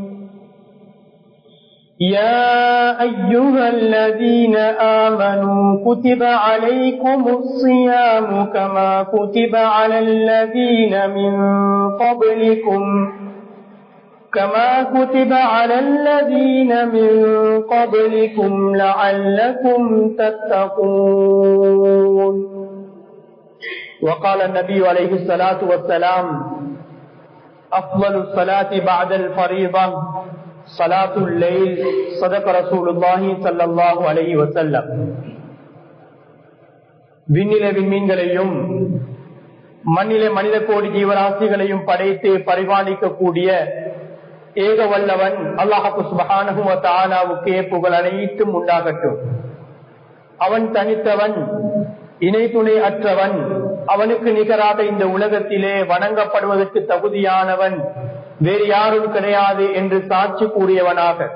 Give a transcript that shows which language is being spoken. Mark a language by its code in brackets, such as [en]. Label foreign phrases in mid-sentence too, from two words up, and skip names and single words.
[ar] يا أيها الذين آمنوا كتب عليكم الصيام كما كتب على الذين من قبلكم لعلكم تتقون. وقال النبي عليه الصلاة والسلام: أفضل الصلاة بعد الفريضة صلاة الليل. صدق رسول الله صلى الله عليه وسلم. [ta] விண்ணிலே விண்மீன்களையும் மண்ணிலே மனித கோடி ஜீவராசிகளையும் படைத்து பரிபாலிக்கக்கூடிய ஏக வல்லவன் [ar] الله سبحانه وتعالى [ta] புகழ் அனைத்தும் உண்டாகட்டும். அவன் தனித்தவன், இணை துணை அற்றவன், அவனுக்கு நிகராக இந்த உலகத்திலே வணங்கப்படுவதற்கு தகுதியானவன் வேறு யாரும் கிடையாது என்று சாட்சி கூறியவனாக,